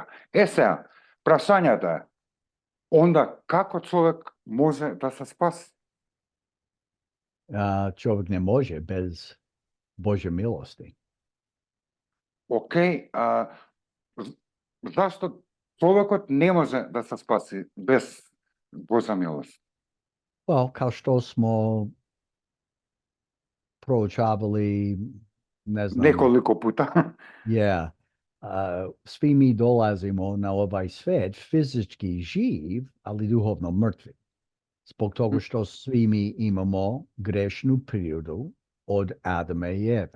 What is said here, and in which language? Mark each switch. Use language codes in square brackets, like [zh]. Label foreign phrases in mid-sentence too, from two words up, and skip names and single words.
[mk] Сега, прашањето е, онда како човек може да се спаси? Човек не може без Божја милости. Окей, зашто човекот не може да се спаси без Божја милост? [en] Well, [sr] kao što smo proučavali, ne znam... Неколико пута. [en] Yeah. [sr] Svi mi dolazimo na ovaj svet fizički živ, ali duhovno mrtvi. Zbog toga što svi mi imamo grešnu prirodu od Adama i Eve.